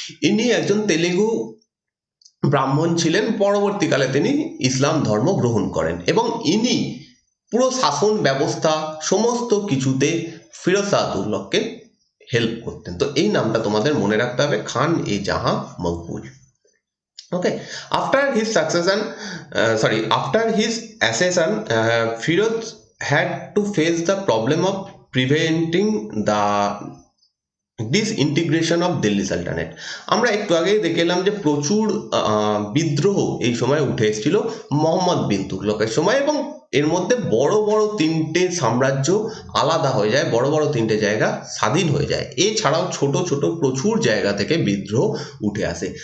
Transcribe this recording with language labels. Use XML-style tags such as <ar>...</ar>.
<bn>ইনি একজন তেলেগু ব্রাহ্মণ ছিলেন, পরবর্তীকালে তিনি ইসলাম ধর্ম গ্রহণ করেন এবং ইনি পুরো শাসন ব্যবস্থা সমস্ত কিছুতে ফিরোজ শাহ তুগলককে হেল্প করতেন। তো এই নামটা তোমাদের মনে রাখতে হবে, খান এ জাহাঁ Maqbool.</bn> <en>Okay, after his succession, after his accession, Firoz had to face the problem of preventing the disintegration of Delhi sultanate.</en> <bn>আমরা একটু আগেই দেখে এলাম যে প্রচুর বিদ্রোহ এই সময় উঠে এসেছিল মোহাম্মদ বিন তুগলকের সময়, এবং এর মধ্যে বড় বড় তিনটে সাম্রাজ্য আলাদা হয়ে যায়, বড় বড় তিনটে জায়গা স্বাধীন হয়ে যায়। এছাড়াও ছোট ছোট প্রচুর জায়গা থেকে বিদ্রোহ উঠে আসে।</bn>